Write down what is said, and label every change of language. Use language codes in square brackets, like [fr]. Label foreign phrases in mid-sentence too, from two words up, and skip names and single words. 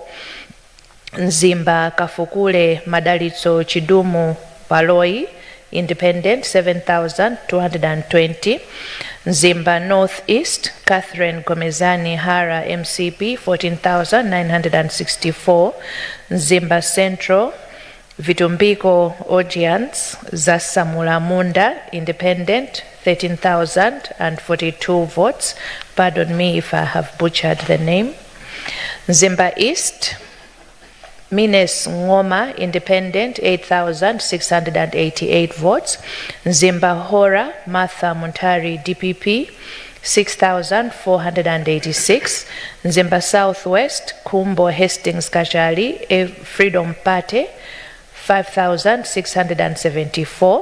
[en] Zimba Kafukule Madalitso Chidumu Paloi, independent, 7,220. Zimba Northeast, Catherine Gomezani Hara, MCP 14,964. Zimba Central, Vitumbiko Audience Zasamula Munda, independent, 13,042 votes. Pardon me if I have butchered the name. Zimba East, Mines Ngoma, independent, 8,688 votes. Zimba Hora, Martha Muntari, DPP, 6,486. Zimba Southwest, Kumbo Hastings Kajali, Freedom Party, 5,674.